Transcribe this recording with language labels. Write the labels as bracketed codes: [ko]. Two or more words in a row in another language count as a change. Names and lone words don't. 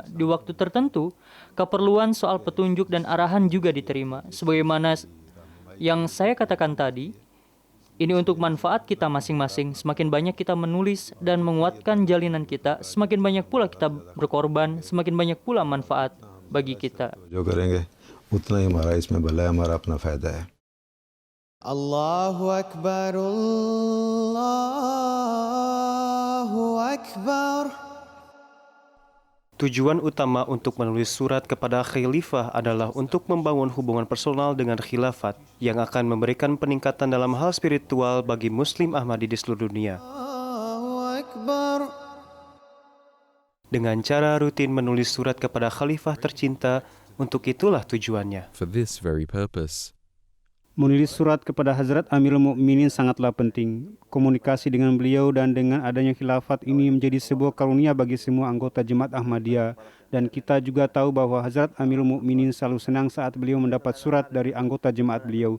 [id] Di waktu tertentu, keperluan soal petunjuk dan arahan juga diterima. Sebagaimana yang saya katakan tadi, ini untuk manfaat kita masing-masing. Semakin banyak kita menulis dan menguatkan jalinan kita, semakin banyak pula kita berkorban, semakin banyak pula manfaat bagi kita. [ur] جو کریں گے اتنا ہی ہمارا اس میں بھلا ہے، ہمارا اپنا فائدہ ہے. [ar] الله أكبر، الله أكبر. [id] Tujuan utama untuk menulis surat kepada khalifah adalah untuk membangun hubungan personal dengan khilafat yang akan memberikan peningkatan dalam hal spiritual bagi Muslim Ahmadi di seluruh dunia. Dengan cara rutin menulis surat kepada khalifah tercinta, untuk itulah tujuannya. [en] For this very purpose. [id] Menulis surat kepada Hazrat Amirul Mukminin sangatlah penting. Komunikasi dengan beliau dan dengan adanya khilafat ini menjadi sebuah karunia bagi semua anggota Jemaat Ahmadiyah. Dan kita juga tahu bahwa Hazrat Amirul Mukminin selalu senang saat beliau mendapat surat dari anggota jemaat beliau.